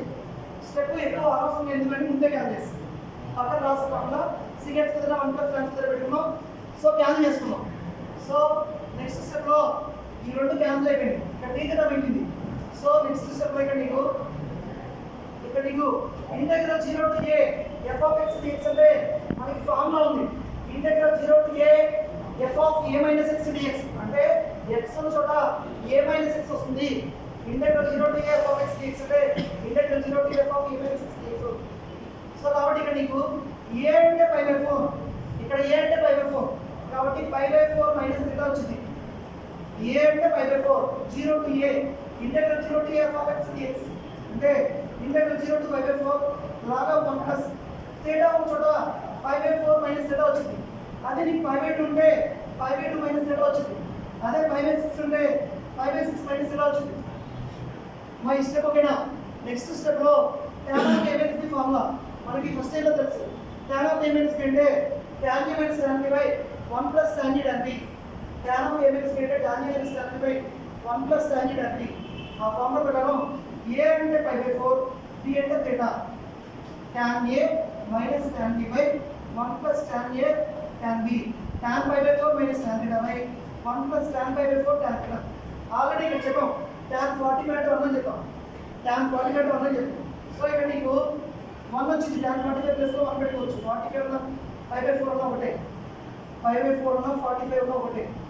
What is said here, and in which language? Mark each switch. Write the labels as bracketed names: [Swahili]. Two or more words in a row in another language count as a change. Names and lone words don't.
[Telugu] స్టెప్ ఎక్కువ అవసరం ఎందుకంటే ముందే క్యాన్సిల్ చేస్తాం. పక్కన రాసుకోకుండా [English] secant square θ 1 plus tan square పెట్టుకున్నాం. [Telugu] సో క్యాన్సిల్ చేసుకున్నాం. [English] so next step [Telugu] లో ఈ రెండు క్యాన్సిల్ అయిపోయింది. ఇక్కడ dθ మిగిలింది. [English] so next step [Telugu] లో ఇక్కడ నీకు [English] integral 0 to a f of x dx [Telugu] అంటే మనకి ఫార్ములా ఉంది. [English] integral 0 to a f of a minus x dx [Telugu] అంటే x ఉన్న చోట [English] a minus x [Telugu] వస్తుంది. [English] ఇంటెగ్రల్ 0 to a f of x dx అంటే ఇంటెగ్రల్ 0 to a f of a minus x dx. [Telugu] సో కాబట్టి ఇక్కడ నీకు a అంటే π/4, ఇక్కడ a అంటే π/4 కాబట్టి π/4 మైనస్ θ వచ్చింది. [English] a అంటే π/4 0 to a ఇంటెగ్రల్ 0 to a f of x dx అంటే ఇంటెగ్రల్ 0 to π/4 log of 1 plus θ ఉన్న చోట π/4 మైనస్ θ వచ్చింది. [Telugu] అదే నీకు π/2 ఉంటే π/2 మైనస్ θ వచ్చింది. అదే π/6 ఉంటే π/6 మైనస్ θ వచ్చింది. మా ఈ స్టెప్ ఓకేనా? [English] next step [Telugu] లో [English] tan of a minus b [Telugu] ఫార్ములా మనకి [English] first time [Telugu] లో తెలుసు. [English] tan of a minus b అంటే tan a minus tan b by 1 plus tan a tan b. tan of a minus b అంటే tan a minus tan b by 1 plus tan a tan b. [Telugu] ఆ ఫార్ములా ప్రకారం a అంటే π/4, b అంటే θ. [English] tan a minus tan b by 1 plus tan a tan b. tan π/4 minus tan θ by 1 plus tan π/4 tan θ. [Telugu] ఆల్రెడీ ఇక్కడ చెప్పాం tan 45 1 అని చెప్పాం. tan 45 1 అని చెప్పాం. సో ఇక్కడ నీకు 1 వచ్చింది. tan 45 ప్లస్ 1 పెట్టుకోవచ్చు. 45 ఉన్న π/4 ఉన్న ఒకటే, π/4 ఉన్న 45 ఉన్న ఒకటే.